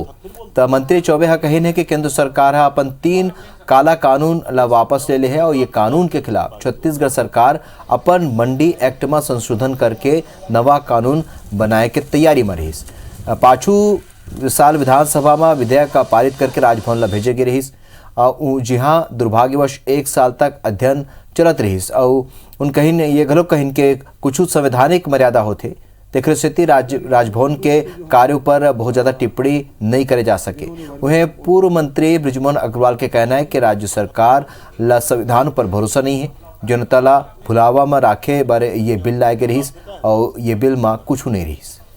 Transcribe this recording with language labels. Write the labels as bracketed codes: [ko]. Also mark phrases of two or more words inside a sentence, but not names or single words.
[hne] तो मंत्री चौबे कही है कि केंद्र सरकार अपन 3 काला कानून ला वापस ले ले है और ये कानून के खिलाफ छत्तीसगढ़ सरकार अपन मंडी एक्ट में संशोधन करके नवा कानून बनाए के तैयारी में रही। पाछू साल विधानसभा में विधेयक का पारित करके राजभवन ला भेजे गए रही, जहाँ दुर्भाग्यवश 1 साल तक अध्ययन चलत रही और उन कहीं ये घलो कहीं के कुछ संवैधानिक मर्यादा होते तेखर सेती राजभवन के कार्यों पर बहुत ज़्यादा टिप्पणी नहीं करे जा सके। वहीं पूर्व मंत्री बृजमोहन अग्रवाल के कहना है कि राज्य सरकार ला संविधान पर भरोसा नहीं है, जनता ला भुलावा में राखे बारे ये बिल लाए गए रहीस और ये बिल में कुछ नहीं रहीस।